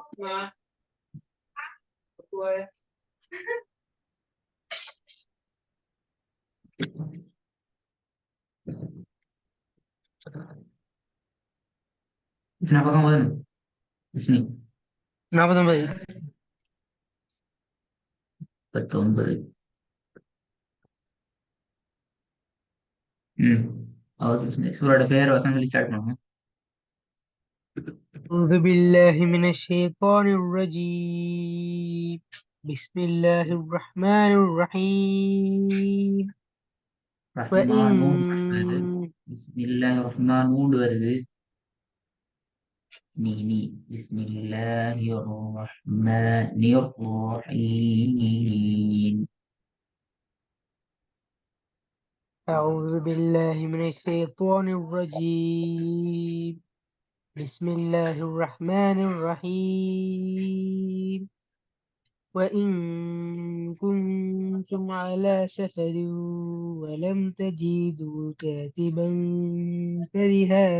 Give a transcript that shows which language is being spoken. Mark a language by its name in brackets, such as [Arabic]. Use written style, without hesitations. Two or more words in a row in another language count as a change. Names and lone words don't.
[Tamil] எத்தனை பக்கம் வரும் விஸ்மி? 49. 19. ம். அவர் சூரோட பேர் வசனம் சொல்லி ஸ்டார்ட் பண்ணுங்க. [Arabic] أعوذ بالله من الشيطان الرجيم. بسم الله الرحمن الرحيم. [Tamil] ரஹ்மானூன் வருது. [Arabic] وإن بسم الله رحمانون [Tamil] வருது. நீ [Arabic] بسم الله الرحمن الرحيم. أعوذ بالله من الشيطان الرجيم. بسم الله الرحمن الرحيم. وإن كنتم على سفر ولم تجدوا كاتبا فرهان